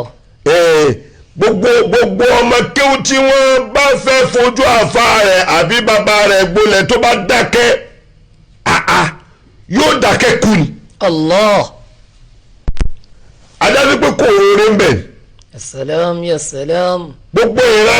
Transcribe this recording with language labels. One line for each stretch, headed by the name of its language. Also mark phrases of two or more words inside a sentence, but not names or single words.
Yoruba: gbogbo ọmọ kéwù tí wọ́n bá fẹ́ fojú àfa rẹ̀ àbí bàbá rẹ̀ gbolẹ̀ tó bá dákẹ́ yóò dákẹ́ kú ni. Allah. adájọ́ pé kò rọrùn ń bẹ̀.
Arabic: يا سلام يا سلام.
Yoruba: gbogbo ìran